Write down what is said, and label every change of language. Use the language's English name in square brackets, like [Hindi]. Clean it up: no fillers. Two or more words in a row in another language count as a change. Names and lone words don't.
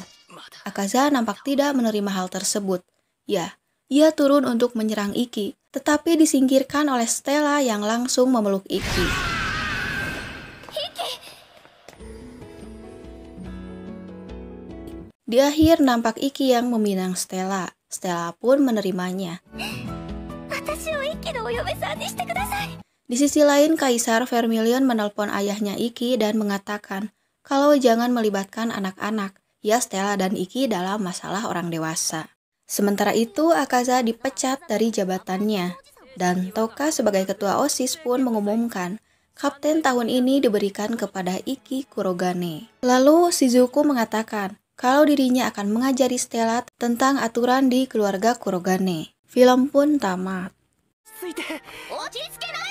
[Indonesian] Akaza nampak tidak menerima hal tersebut. Ya, ia turun untuk menyerang Iki, tetapi disingkirkan oleh Stella yang langsung memeluk Iki. Di akhir nampak Iki yang meminang Stella. Stella pun menerimanya. [Japanese] 私を一気のお嫁さんにしてください。 [Indonesian] Di sisi lain, Kaisar Vermilion menelpon ayahnya Iki dan mengatakan kalau jangan melibatkan anak-anak, ya Stella dan Iki dalam masalah orang dewasa. Sementara itu, Akaza dipecat dari jabatannya, dan Toka sebagai ketua OSIS pun mengumumkan kapten tahun ini diberikan kepada Iki Kurogane. Lalu Shizuku mengatakan kalau dirinya akan mengajari Stella tentang aturan di keluarga Kurogane. Film pun tamat. [Japanese] 落ち着け。